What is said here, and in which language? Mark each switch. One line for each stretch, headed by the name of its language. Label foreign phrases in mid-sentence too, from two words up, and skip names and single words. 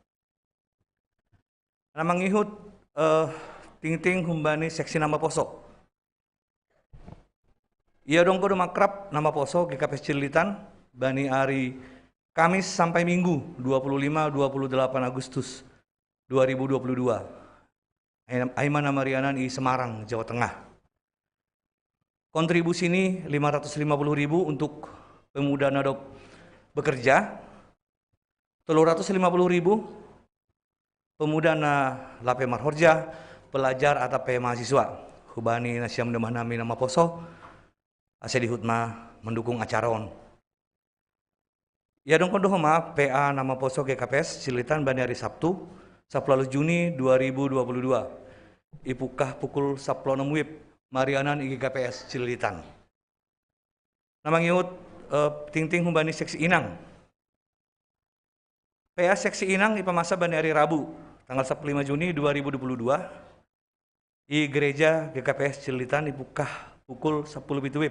Batak Simalungun: Nama ngihut ting-ting humbani seksi nama posok. Ia dong kodo makrab nama posok GKPS Cilitan bani hari Kamis sampai Minggu 25-28 Agustus 2022. Aimana Marianan i Semarang, Jawa Tengah.
Indonesian: Kontribusi ini 550.000 untuk pemuda nadop bekerja, 350.000 pemuda
Batak Simalungun: na lape marhorja,
Indonesian: pelajar atau mahasiswa.
Batak Simalungun: Hubani nasyam demah nami nama poso, ase dihutma mendukung acaron. Ya dong kondohoma PA nama poso GKPS Cilitan bani hari Sabtu 10 Juni 2022. Ipukah pukul 10 WIB Marianan IGKPS Cilitan. Nama ngiut ting-ting humbani seksi Inang. PA seksi Inang ipamasa bani hari Rabu tanggal 15 Juni 2022
Indonesian: di gereja
Batak Simalungun: GKPS Cilitan ipukah pukul 10 WIB.